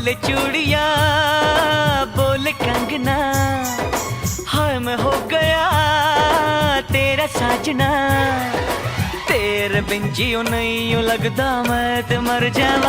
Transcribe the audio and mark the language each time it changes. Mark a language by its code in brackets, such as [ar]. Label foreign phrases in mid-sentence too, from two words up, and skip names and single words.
[hi] चूड़िया बोले कंगना, हाय मैं हो गया तेरा साजना। [pa] तेरे बिन जियो नहीं यूं लगदा मैं ते मर जावा।